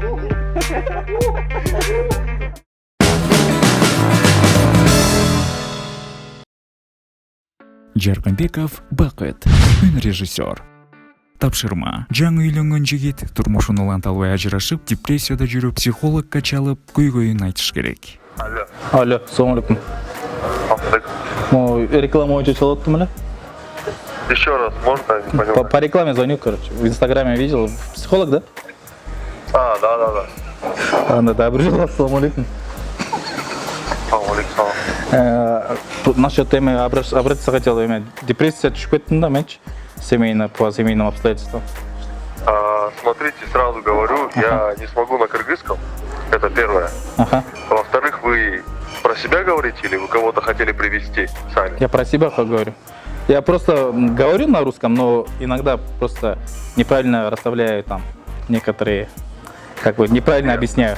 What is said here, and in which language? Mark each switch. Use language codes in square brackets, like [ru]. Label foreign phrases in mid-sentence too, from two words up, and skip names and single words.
[ky] Жаркынбеков Бакыт, режиссер. Тапшырма. Жаңы үйлөнгөн жигит турмушун уланталбай ажырашып, депрессияда жүрүп, психологко чалып, көйгөйүн айтыш керек. Алло, салам алейкум. Реклама очень чалып атты. [ru] Еще раз, можно? Не понимаю. По рекламе звоню, короче. В Инстаграме видел. Психолог, да? Да. Добрый день, [ar] السلام عليكم. [ru] Насчет темы обратиться хотел. Депрессия, [ky] түшүп кеттим да, менчи. [ru] По семейным обстоятельствам. смотрите, сразу говорю, я не смогу на кыргызском. Это первое. Ага. Во-вторых, вы про себя говорите или вы кого-то хотели привести сами? Я про себя говорю. Я просто говорю на русском, но иногда просто неправильно расставляю там некоторые, как бы неправильно объясняю.